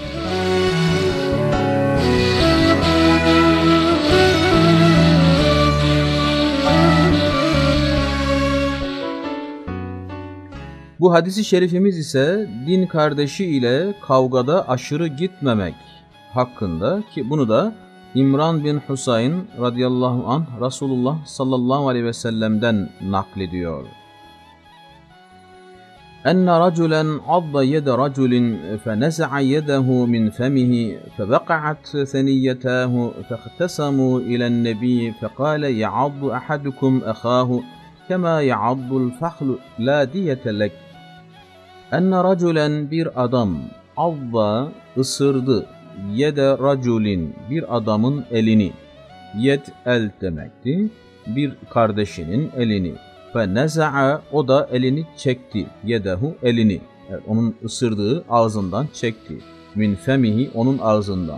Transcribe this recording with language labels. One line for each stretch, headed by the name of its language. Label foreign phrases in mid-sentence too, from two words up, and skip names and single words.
Turkish: Bu hadis-i şerifimiz ise din kardeşi ile kavgada aşırı gitmemek hakkında ki bunu da İmran bin Husayn
Arabic: رضي الله عنه
Turkish: Resulullah
Arabic: صلى الله عليه وسلم'den
Turkish: naklediyor.
Arabic: أن رجلا عض يد رجل فنزع يده من فمه فوقعت ثنيتاه فاختصموا إلى النبي فقال يعض أحدكم أخاه كما يعض الفحل لا دية لك. أن رجلا
Turkish: bir adam adda ısırdı
Arabic: يد رجل
Turkish: bir adamın elini. Yed el demekti. Bir kardeşinin elini.
Arabic: ونزع
Turkish: o da elini çekti. Yedehu elini. Yani onun ısırdığı ağzından çekti.
Arabic: من فمه
Turkish: onun ağzından.